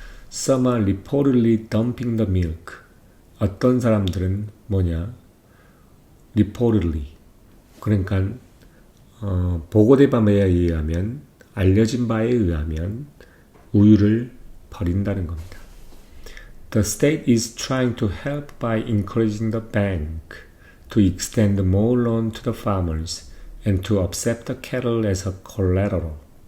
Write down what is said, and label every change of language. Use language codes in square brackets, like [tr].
[en] Some are reportedly dumping the milk. [ko] 어떤 사람들은 reportedly, 그러니까 보고된 바에 의하면, 알려진 바에 의하면 우유를 버린다는 겁니다. [en] The state is trying to help by encouraging the bank to extend more loan to the farmers and to accept the cattle as a collateral.